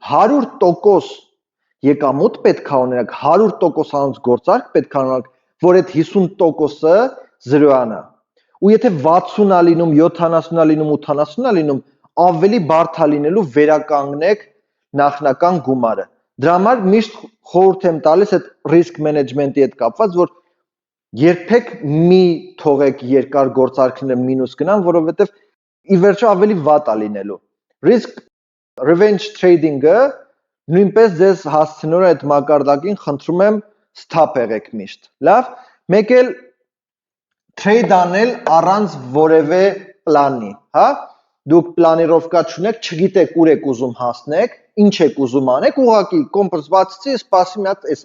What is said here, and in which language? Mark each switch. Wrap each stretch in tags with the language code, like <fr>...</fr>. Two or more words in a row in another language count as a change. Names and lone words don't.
<hy>100% եկամուտ պետք է ունենաք, 100% անց գործարք պետք է ունենաք, որ այդ 50%-ը զրոյան է։ Ու եթե 60-ա լինում, 70-ա լինում, 80-ա լինում, ավելի բարդ է լինելու վերականգնեք նախնական գումարը։ Դրա համար միշտ խորհուրդ եմ տալիս այդ</hy> <en>risk management-</en> <hy>ի հետ կապված, որ երբեք մի թողեք երկար գործարքները մինուս գնան, որովհետև ի վերջո ավելի վատ է լինելու։</hy> <en>Risk revenge trading-</en> <hy>ը նույնպես ձեզ հասցնելու այդ մակարդակին, խնդրում եմ stop եղեք միշտ։ Լավ, մեկ էլ trade անել առանց որևէ պլանի, հա։ Դուք պլանիրովկա չունեք, չգիտեք ուր եք ուզում հասնեք, ինչ եք ուզում անեք, ուղղակի կոմպս բացեցի, սպասի մի հատ էս,</hy>